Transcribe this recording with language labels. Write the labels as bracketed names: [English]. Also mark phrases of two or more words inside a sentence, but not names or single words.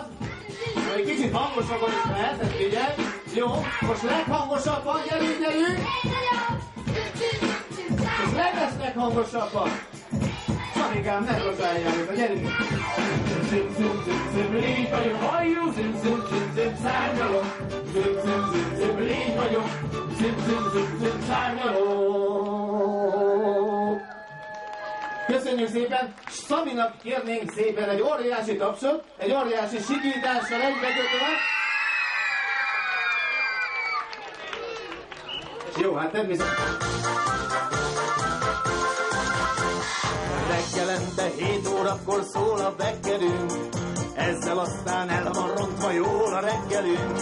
[Hungarian] Egy kicsit hangosabban is lehet, ezt figyelj! Jó, most leghangosabban, gyerünk, gyerünk! És legesznek hangosabban! Sanikám, ne hozzájárjuk, gyerünk! Zim, zim, zim, zim, légy vagyok. Halljuk. Zim, zim, zim, zim, szárnyalok. Zim, zim, zim, zim, légy vagyok. Zim, zim, zim, zim, szárnyalok. Köszönjük szépen! Szabinak kérnénk szépen egy óriási tapsot, egy óriási sikítással egybekötve. Jó, hát természetesen. Reggelente 7 órakor szól a vekkerünk, ezzel aztán el van rontva jól a reggelünk.